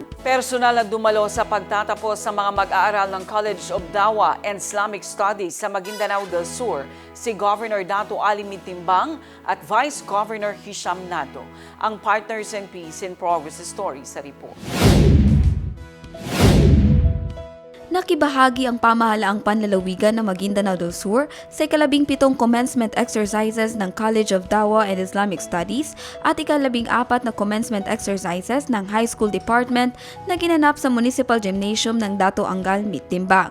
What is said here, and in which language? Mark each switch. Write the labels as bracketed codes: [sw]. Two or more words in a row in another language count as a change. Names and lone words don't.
[tl] Personal na dumalo sa pagtatapos sa mga mag-aaral ng College of Dawa and Islamic Studies sa Maguindanao del Sur, si Governor Dato Ali Mitimbang at Vice Governor Hisham Nato. Ang Partners in Peace in Progress story sa report. Nakibahagi ang pamahalaang panlalawigan ng Maguindanao del Sur sa ika-17 [en] commencement exercises [tl] ng College of Dawa and Islamic Studies at ika-14 na [en] commencement exercises [tl] ng High School Department na ginanap sa Municipal Gymnasium ng Dato Angal Mitimbang.